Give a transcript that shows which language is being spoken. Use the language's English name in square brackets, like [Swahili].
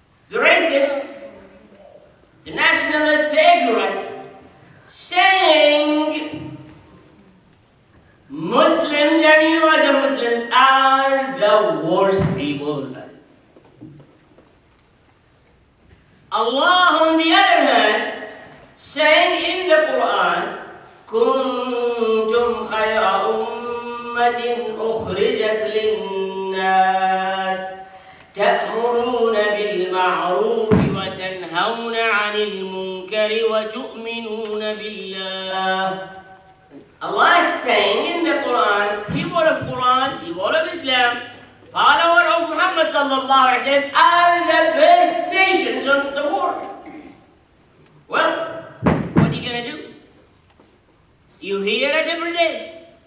[English] The racists, the nationalists, the ignorant, saying Muslims and you as a Muslims are the worst people on earth. Allah, on the other hand, saying in the Quran, [Arabic] كنتم خير أمة أخرجت للناس تأمرون بالمعروف وتنهون عن المنكر وتؤمنون بالله. [English] Allah is saying in the Quran, people of Islam, follower of Muhammad sallallahu alaihi wasallam are the best nations in the world. Well, what are you going to do? You hear it every day.